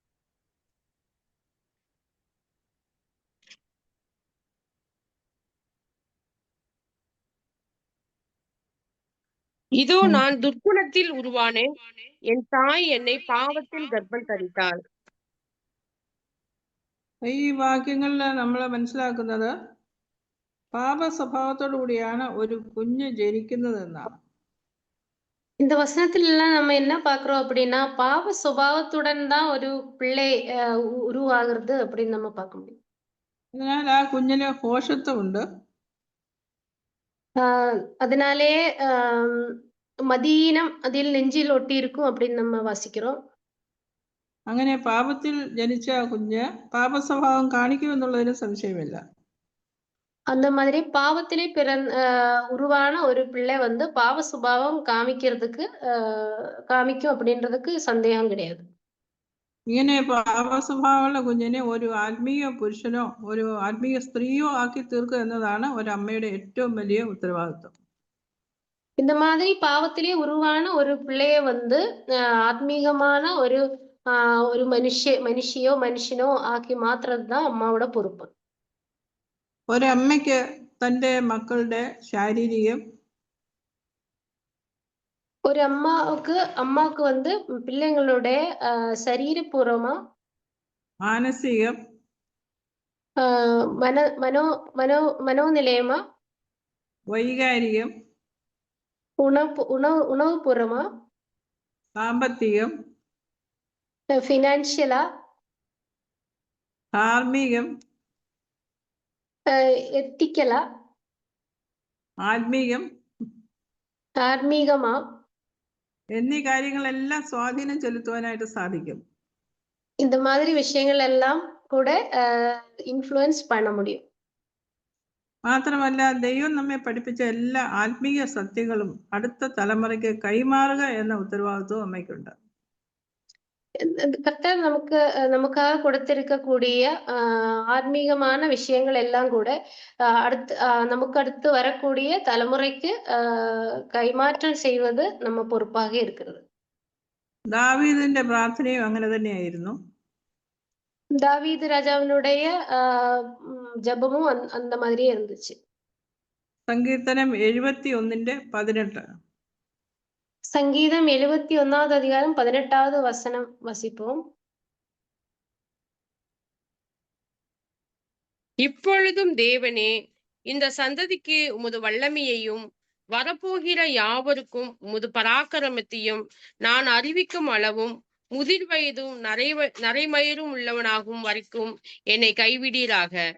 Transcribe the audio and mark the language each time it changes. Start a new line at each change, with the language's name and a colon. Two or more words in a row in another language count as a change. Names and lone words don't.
Tamil: இதோ நான் துர்க்குணத்தில் உருவானேன், என் தாய் என்னை பாவத்தில் கர்ப்பம் தரித்தாள்.
Malayalam: ഈ വാക്യങ്ങളിൽ നമ്മൾ മനസ്സിലാക്കുന്നത് പാപ സ്വഭാവത്തോടു കൂടിയാണ് ഒരു കുഞ്ഞ് ജനിക്കുന്നതെന്നാണ്.
Tamil: இந்த வசனத்துல எல்லாம் நம்ம என்ன பாக்குறோம் அப்படின்னா பாவ சுபாவத்துடன் தான் ஒரு பிள்ளை உருவாகிறது அப்படின்னு நம்ம பார்க்க முடியும்.
Malayalam: അതിനാൽ ആ കുഞ്ഞിന് ഭോഷത്വമുണ്ട്.
Tamil: அதனாலே மதீனம் அதில் நெஞ்சில் ஒட்டி இருக்கும் அப்படின்னு நம்ம வாசிக்கிறோம்.
Malayalam: അങ്ങനെ പാപത്തിൽ ജനിച്ച കുഞ്ഞ് പാപ സ്വഭാവം കാണിക്കുമെന്നുള്ളതിന് സംശയമില്ല.
Tamil: அந்த மாதிரி பாவத்திலே உருவான ஒரு பிள்ளை பாவ சுபாவம் காமிக்கும் அப்படின்றதுக்கு சந்தேகம் கிடையாது.
Malayalam: ഇങ്ങനെ പാപ സ്വഭാവമുള്ള കുഞ്ഞിനെ ഒരു ആത്മീയ പുരുഷനോ ഒരു ആത്മീയ സ്ത്രീയോ ആക്കി തീർക്കുക എന്നതാണ് ഒരു അമ്മയുടെ ഏറ്റവും വലിയ ഉത്തരവാദിത്വം.
Tamil: இந்த மாதிரி பாவத்திலே உருவான ஒரு பிள்ளைய ஆத்மீகமான ஒரு மனுஷியோ மனுஷனோ ஆக்கி மாத்துறதுதான் அம்மாவோட பொறுப்பு.
Malayalam: ഒരമ്മയ്ക്ക് തൻ്റെ മക്കളുടെ ശാരീരികം,
Tamil: ஒரு அம்மாவுக்கு பிள்ளைங்களுடைய சரீரபூர்வமா,
Malayalam: മാനസികം,
Tamil: மனோநிலையமா,
Malayalam: വൈകാരികം,
Tamil: உணவுபூர்வமா,
Malayalam: സാമ്പത്തികം,
Tamil: ஃபினான்ஷியலா,
Malayalam: ധാർമ്മികം,
Tamil: எத்திக்கலா,
Malayalam: ആത്മീകം
Tamil: ஆன்மீகமா,
Malayalam: എന്നീ കാര്യങ്ങളെല്ലാം സ്വാധീനം ചെലുത്തുവാനായിട്ട് സാധിക്കും.
Tamil: இந்த மாதிரி விஷயங்கள் எல்லாம் கூட இன்ஃப்ளூயன்ஸ் பண்ண முடியும்.
Malayalam: മാത്രമല്ല ദൈവം നമ്മെ പഠിപ്പിച്ച എല്ലാ ആത്മീയ സത്യങ്ങളും അടുത്ത തലമുറയ്ക്ക് കൈമാറുക എന്ന ഉത്തരവാദിത്വം അമ്മയ്ക്കുണ്ട്.
Tamil: கர்த்தர் நமக்காக கொடுத்திருக்கக்கூடிய ஆன்மீகமான விஷயங்கள் எல்லாம் கூட நமக்கு அடுத்து வரக்கூடிய தலைமுறைக்கு கைமாற்றம் செய்வது நம்ம பொறுப்பாக இருக்கிறது.
Malayalam: ദാവീദിന്റെ പ്രാർത്ഥനയും അങ്ങനെ തന്നെയായിരുന്നു.
Tamil: தாவீது ராஜாவினுடைய ஜெபமும் அந்த மாதிரியே இருந்துச்சு.
Malayalam: സങ്കീർത്തനം 71:18.
Tamil: சங்கீதம் 71வது அதிகாரம் 18வது வசனம் வசிப்போம். இப்பொழுதும் தேவனே, இந்த சந்ததிக்கு உமது வல்லமையையும் வரப்போகிற யாவருக்கும் உமது பராக்கிரமத்தையும் நான் அறிவிக்கும் அளவும் முதிர் வயதும் நரைமயிரும் உள்ளவனாகும் வரைக்கும் என்னை கைவிடீராக.